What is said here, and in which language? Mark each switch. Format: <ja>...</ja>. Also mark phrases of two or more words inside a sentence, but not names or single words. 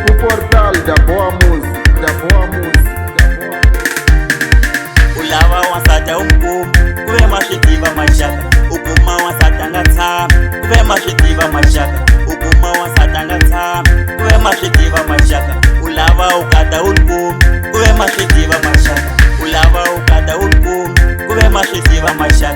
<pt>o portal da boa música, da boa música, da boa música.</pt> <ts>U lava wansati u mukumi ku ve ma swi tiva maxaka, u kuma wansati a nga tshami ku ve ma swi tiva maxaka, u kuma wansati a nga tshami ku ve ma swi tiva maxaka. U lava u kata u likumi ku ve ma swi tiva maxaka, u lava u kata u likumi ku ve ma swi tiva maxaka.</ts>